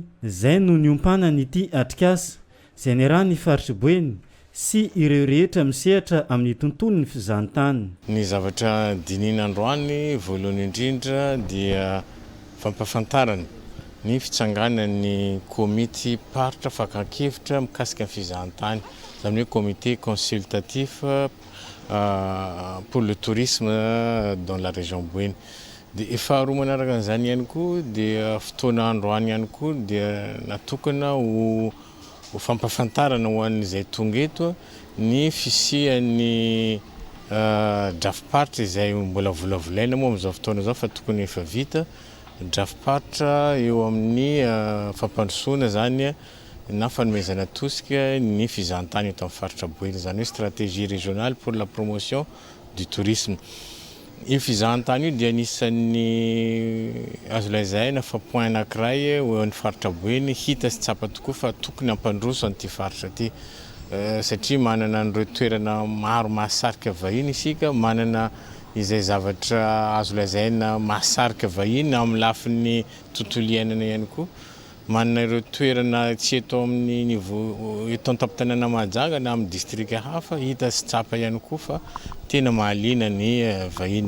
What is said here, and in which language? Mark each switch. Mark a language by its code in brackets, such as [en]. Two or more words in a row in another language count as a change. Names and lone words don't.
[mg] Zay no niompana nyity atrikasa izay niarahany faritry-boeny sy ireo rehetra misehatra amin'ny tontolo ny fizahantany. Ny zavatra dinina androany voalohany indrindra dia fampafantarana ny fitsanganan'ny komity paritra fankankevitra mikasika ny fizahantany izany hoe [fr] comité consultatif pour le tourisme dans la région Boeny. [mg] dia faharoa manaraka an'izany ihany koa dia fotoana androany ihany koa dia natokana ho fampafantarana ho an'izay tonga eto ny fisian'ny draft-paritra izay mbola volavolaina moa amin'izao fotoana izao fa tokony efa vita draft-paritra eo amin'ny fampandrosoana zany na fanomezana tosika ny fizahantany eto amin'ny faritra Boeny, zany hoe [fr] stratégie régionale pour la promotion du tourisme. [mg] Io fizahantany io dia anisan'ny azo lazaina fa point anankiray eo amin'ny faritra Boeny hita sy tsapa tokoa fa tokony hampandroso an'ity faritra ity satria manana an'ireo toerana maro mahasarika vahiny isika, manana izay zavatra azo lazaina mahasarika vahiny amin'ny lafin'ny tontolo iainana ihany koa, manana ireo toerana tsy eto amin'ny niveau eto an-tampon-tanàna Mahajanga na amin'ny distrika hafa hita sy tsapa ihany koa fa tena mahaliana ny vahiny.